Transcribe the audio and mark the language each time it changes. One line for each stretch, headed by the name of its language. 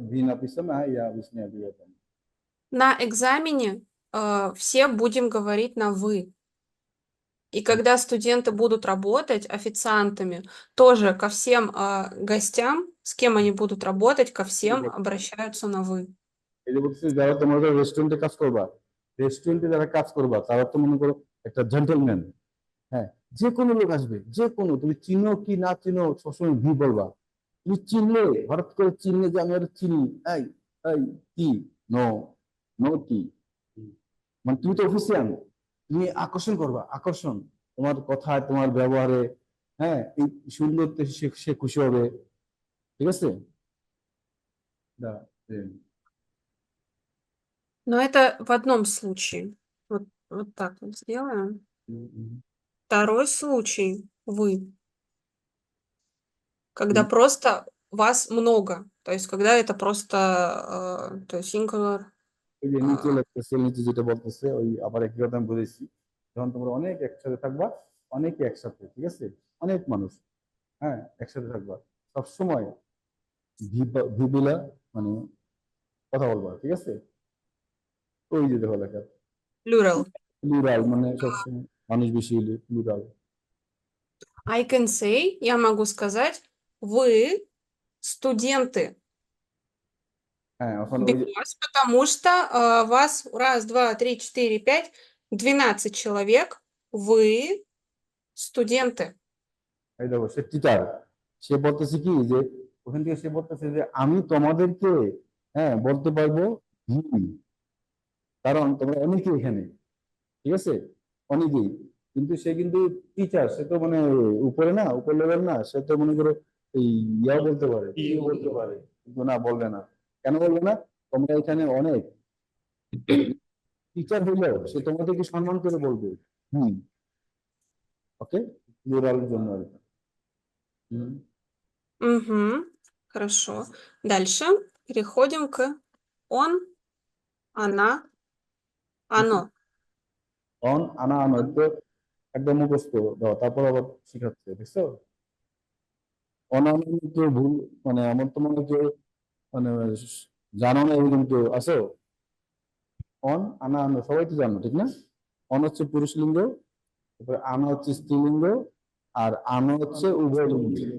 Russian: V написано, а я объясняю ребятам. На экзамене все будем говорить на «вы». И когда студенты будут работать официантами, тоже ко всем гостям, с кем они будут работать, ко всем обращаются на «вы».
Bangla: এই যে বলছি, যারা তোমাদের রেস্টুরেন্টে কাজ করবা, রেস্টুরেন্টে যারা কাজ করবা, তারা তো মনে করো একটা জেন্টলম্যান, হ্যাঁ, যে কোনো লোক আসবে, যে কোনো, তুমি চিনো কি না চিনো, সবসময় ভি বলবা। তুমি চিনলে, হঠাৎ করে চিনলে যে আমি আর চিনি, এই এই কি, নো, নো কি, মানে তুমি তো অফিসিয়াল, তুমি আকর্ষণ করবা, আকর্ষণ তোমার কথায়, তোমার ব্যবহারে, হ্যাঁ, এই সুন্দরতে সে খুশি হবে, ঠিক আছে?
Russian: দা, Но это в одном случае. Вот так вот сделаем. Второй случай «вы», когда просто вас много, то есть когда это просто, то есть singular.
Bangla: ওই যে নিচে А, লিখতেছে, নিচে যেটা বলতেছে ওই আবার একই কথা আমি বলেছি, যখন তোমরা অনেক একসাথে থাকবা, অনেকে একসাথে, ঠিক আছে, অনেক মানুষ, হ্যাঁ, একসাথে থাকবা, সবসময় ভিবিলা মানে কথা বলবা, ঠিক আছে। ওই যে দেখো লেখা
English: plural.
Bangla: প্লুরাল, মানে সবসময় মানুষ বেশি হলে প্লুরাল।
English: I can say,
Russian: я могу сказать, вы студенты.
Bangla: হ্যাঁ, এখন ওই যে
Russian: Because, потому что вас раз, два, три, четыре, пять, 12 человек. Вы студенты.
Bangla: এই দেখো সে টিচার, সে বলতেছে কি যে ওখান থেকে সে বলতেছে যে আমি তোমাদেরকে, হ্যাঁ, বলতে পারবো হুম, কারণ তোমরা অনেকেই এখানে, ঠিক আছে, অনেকেই, কিন্তু সে কিন্তু টিচার, সে তো মানে উপরে না, উপর লেভেল না, সে তো মনে করো এই ইয়াও বলতে পারে, কি বলতে পারে, কিন্তু না, বলবে না। কেন বলবে না? তোমরা এখানে অনেক, টিচার হইলেও সে তোমাদেরকে সম্মান করে বলবে হুম। ওকে, প্লুরালের জন্য আর কি। হুম।
Russian: Угу. Хорошо. Дальше переходим к он, она, оно.
Bangla: অন আনা আনো তো একদম মুখস্থ দাও, তারপর আবার শিখাচ্ছে, বুঝছো? অনানো কেউ ভুল, মানে আমার তো মনে হয় কেউ মানে জানো না এরকম কেউ আছো? অন আনা আনো সবাই তো জানো, ঠিক না? অন হচ্ছে পুরুষ লিঙ্গ, তারপরে আনা হচ্ছে স্ত্রীলিঙ্গ, আর আনো হচ্ছে উভয় লিঙ্গ।